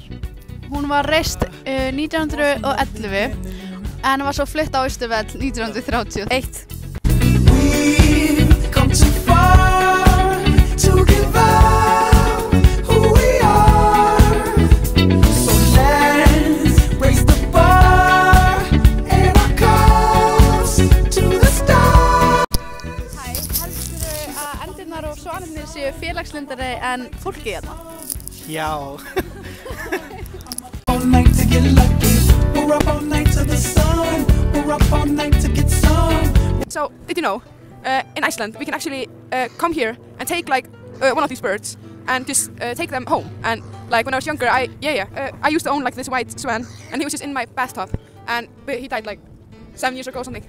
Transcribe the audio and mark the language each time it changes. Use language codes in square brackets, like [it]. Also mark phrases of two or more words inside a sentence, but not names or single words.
[is] Hún var reist 1911 en var svo flutt á Austurvöll 1931. [en] We've come too far to give up who we are. So let's raise the bar and our cups to the stars. [is] Hæ, heldurðu að endirnar og svanirnir séu félagslindari en fólkið hérna? Já. [en] All night to get lucky. We're up all night to the sun. We're up all night to get some. So, did you know, in Iceland we can actually come here and take like one of these birds and just take them home. And like when I was younger, I used to own like this white swan, and he was just in my bathtub, and he died like 7 years ago or something.